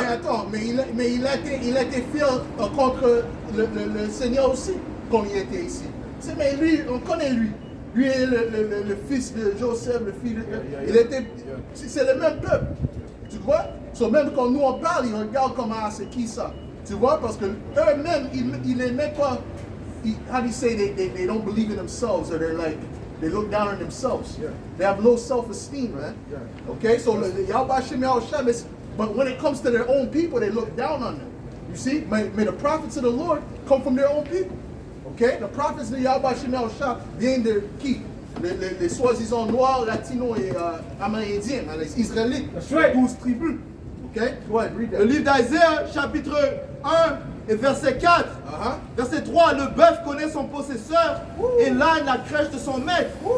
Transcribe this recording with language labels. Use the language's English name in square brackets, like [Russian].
[French] Mais attends, il a été fier contre le Seigneur aussi, quand il était ici. Mais lui, on connaît lui. Lui est le fils de Joseph, le fils de... C'est le même peuple. Tu vois? Même quand nous on parle, ils regardent comme c'est qui ça? Tu vois? Parce que eux-mêmes, ils n'aimaient pas... [English] How do you say they don't believe in themselves, or they look down on themselves. Yeah. They have low self-esteem, man. Yeah. Okay, so Yahweh Hashem Yahushua, but when it comes to their own people, they look down on them. You see, may the prophets of the Lord come from their own people. Okay, the prophets [French] de Yahweh Hashem Yahushua viennent de qui? Les soi-disant noirs, latinos et amérindiens, les Israélites, les 12 tribus. [English] Okay, go ahead, read that. [French] Le livre d'Isaiah, chapitre 1 et verset 4. Verset 3, le bœuf connaît son possesseur et l'âne la crèche de son maître.